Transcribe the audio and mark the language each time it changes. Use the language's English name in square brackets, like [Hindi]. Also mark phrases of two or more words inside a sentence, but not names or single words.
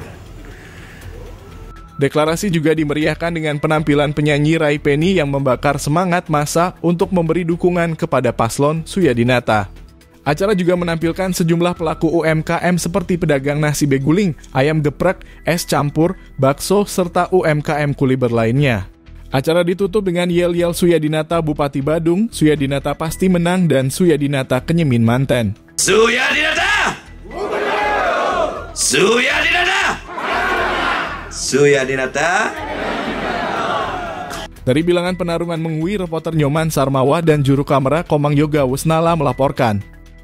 [Indonesian] Deklarasi juga dimeriahkan dengan penampilan penyanyi Rai Penny yang membakar semangat massa untuk memberi dukungan kepada paslon Suyadinata. Acara juga menampilkan sejumlah pelaku UMKM seperti pedagang nasi beguling, ayam geprek, es campur, bakso, serta UMKM kuliber lainnya. Acara ditutup dengan yel-yel Suyadinata Bupati Badung, Suyadinata pasti menang, dan Suyadinata Kenyemin Manten. Suyadinata! Suyadinata! Suyadinata! Dari bilangan penarungan Mengwi, reporter Nyoman Sarmawa dan juru kamera Komang Yoga Wisnala melaporkan.